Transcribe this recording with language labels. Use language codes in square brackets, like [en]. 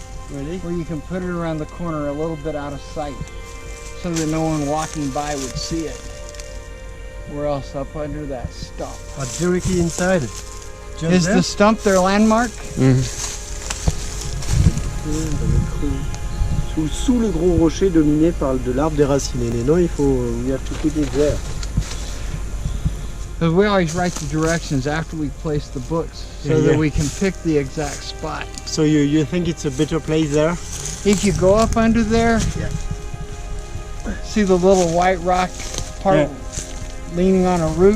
[en] Really? Where you can put it around the corner a little bit out of sight so that no one walking by would see it. Or else up under that stump. Directly inside. Is the stump their landmark? [fr] Sous le gros rocher dominé par de l'arbre déraciné. Non, il faut, [en] we have to put it there. Because we always write the directions after we place the books so that we can pick the exact spot. So you think it's a better place there? If you go up under there, see the little white rock part leaning on a root?